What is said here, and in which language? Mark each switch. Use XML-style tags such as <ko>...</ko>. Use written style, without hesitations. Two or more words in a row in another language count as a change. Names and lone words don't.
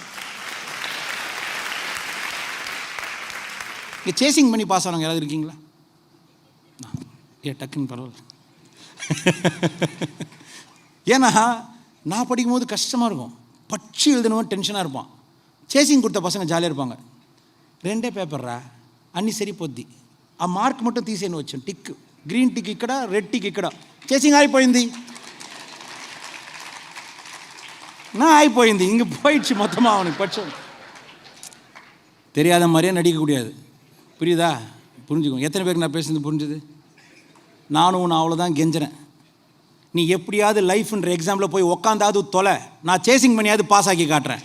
<ta>இங்கே சேசிங் பண்ணி பாஸ் ஆனவங்க யாராவது இருக்கீங்களா? டக்குன்னு பரவாயில்ல. ஏன்னா நான் படிக்கும்போது கஷ்டமாக இருக்கும், பட்சி எழுதணும் டென்ஷனாக இருப்பான். சேசிங் கொடுத்த பசங்க ஜாலியாக இருப்பாங்க.</ta> <te>2 பேப்பர்ரா అన్నీ సరిపోద్ది, ఆ మార్క్ మొత్తం తీసేను వచ్చాను,</te> <en>tick green tick</en> <te>ఇక్కడ,</te> <en>red tick</en> <te>ఇక్కడ, చేసింగ్ అయిపోయింది,</te> <ta>நான் ஆகிப்போయింది, இங்கே போயிடுச்சு மொத்தமாக. அவனுக்கு படித்தோம் தெரியாத மாதிரியே நடிக்கக்கூடாது. புரியுதா? புரிஞ்சுக்கோங்க. எத்தனை பேருக்கு நான் பேசுறது புரிஞ்சுது? நானும் அவ்வளோதான் கெஞ்சுறேன். நீ எப்படியாவது லைஃப்ன்ற எக்ஸாமில் போய் உக்காந்தாது தொலை, நான் சேசிங் பண்ணியாவது பாஸ் ஆக்கி காட்டுறேன்.</ta>